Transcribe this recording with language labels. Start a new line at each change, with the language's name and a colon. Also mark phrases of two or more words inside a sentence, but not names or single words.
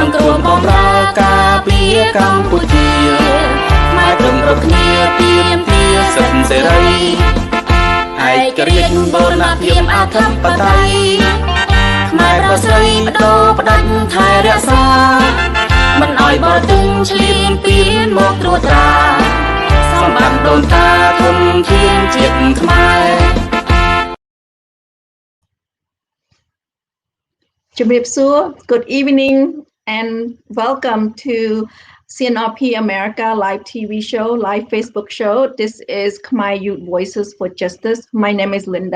Khmer: ង្គ្រោះបម្រើការពារកម្ពុជាខ្មែរព្រមគ្រប់គ្នាទាមទារសិទ្ធិសេរីឯករាជ្យបូរណភាពអធិបតេយ្យខ្មែរប្រុសស្រីបដូរផ្ដាច់ថែរក្សាមិនឲ្យបរទេសឈ្លានពានមកត្រួតត្រាសម្បត្តិដូនតាធនធានជាតិខ្មែរ
English: Good evening and welcome to CNRP America live TV show, live Facebook show. This is Khmer Youth Voices for Justice. My name is Linda.